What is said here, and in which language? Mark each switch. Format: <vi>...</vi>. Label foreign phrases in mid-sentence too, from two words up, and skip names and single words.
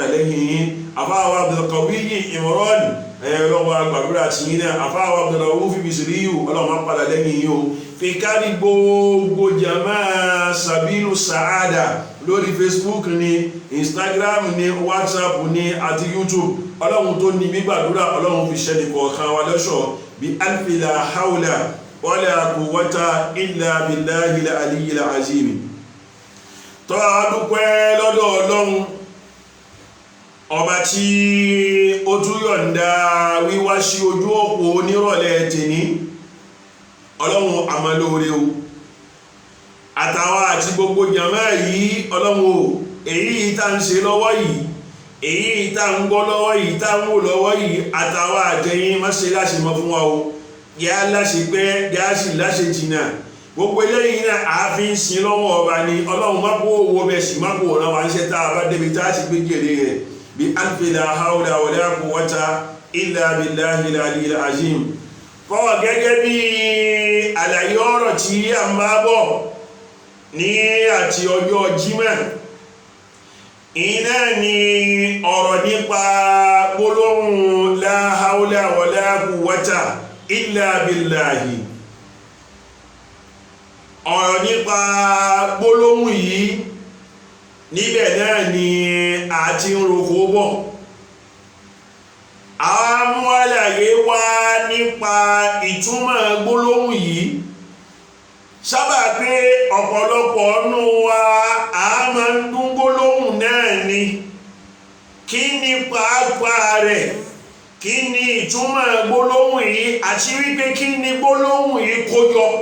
<yo>lẹ́yìn yín àfáwà Abdulkawiyi Imran ọlọ́run àgbàdúrà tí yín náà àfáwà Abdulrauf Bisiriyu ọlọ́run padà lẹ́yìn yín o fi kárí gbogbo jama Sabilu Sa'ada lórí Facebook ní Instagram ní WhatsApp ní àti YouTube ọlọ́run tó ní gbígbàdúrà ọlọ́run fi ṣẹ́ni kọ̀ọ̀kan wa lọ́ṣọ̀ bí alfi</yo> <ar>لا حول ولا قوة إلا بالله العلي العظيم</ar> <yo>tó àdúpẹ́ lọ́dọ̀ ọlọ́run ọba tí ó tún yọ̀ǹda wíwá sí ojú òpó nírọ̀lẹ́ tèní ọlọ́run àmàlóore o àtàwọn àti gbogbo jàmá yìí ọlọ́run o èyí tá ń ṣe lọ́wọ́ yìí èyí tá ń gbọ́ lọ́wọ́ yìí tá ń wò lọ́wọ́ yìí àtàwọn àjẹyìn má ṣe láṣẹ mọ́ fún wa o yá láṣẹ pẹ́ yá sì láṣẹ jìnnà gbogbo eléyìí náà àáfin sin lọ́wọ́ ọba ni ọlọ́run má kó owó bẹ́ẹ̀ sì má kó ọ̀ràn wa ń ṣe tá a bá débi tá a ti gbé jèrè rẹ̀ bí alfi</yo> <ar>لا حول ولا قوة إلا بالله العلي العظيم</ar> <yo>kọ́ gẹ́gẹ́ bí àlàyé ọ̀rọ̀ tí a ń bá bọ̀ ní àti ọjọ́ Jímọ̀ iná ni ọ̀rọ̀ nípa gbólóhùn</yo> <ar>لا حول ولا قوة إلا بالله</ar> <yo>ọ̀rọ̀ nípa gbólóhùn yìí níbẹ̀ náà ni a ti ń roko bọ̀ àwọn mú àlàyé wá nípa ìtumọ̀ gbólóhùn yìí sábà pé ọ̀pọ̀lọpọ̀ nù wa a máa ń dún gbólóhùn náà ni kí ni pàápàá rẹ̀ kí ni ìtumọ̀ gbólóhùn yìí àti wípé kí ni gbólóhùn yìí kó jọ</yo>